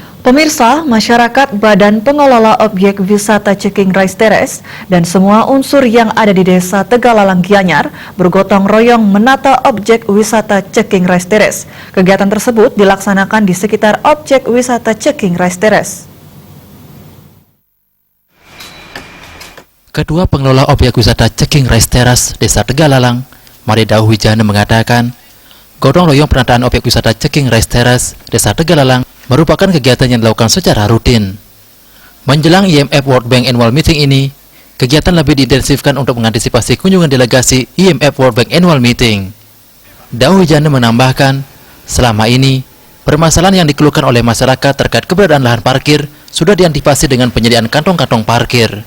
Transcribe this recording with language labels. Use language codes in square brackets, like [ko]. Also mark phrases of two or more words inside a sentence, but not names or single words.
[id] Pemirsa, masyarakat, Badan Pengelola Objek Wisata Ceking Rais Teres, dan semua unsur yang ada di Desa Tegalalang Gianyar bergotong royong menata objek wisata Ceking Rais Teres. Kegiatan tersebut dilaksanakan di sekitar objek wisata Ceking Rais Teres. Kedua pengelola objek wisata Ceking Rais Teres, Desa Tegalalang, Maridau Wijana mengatakan, gotong royong penataan objek wisata Ceking Rais Teres, Desa Tegalalang merupakan kegiatan yang dilakukan secara rutin. Menjelang IMF World Bank Annual Meeting ini, kegiatan lebih diintensifkan untuk mengantisipasi kunjungan delegasi IMF World Bank Annual Meeting. Dau Wijana menambahkan, selama ini, permasalahan yang dikeluhkan oleh masyarakat terkait keberadaan lahan parkir sudah diantisipasi dengan penyediaan kantong-kantong parkir.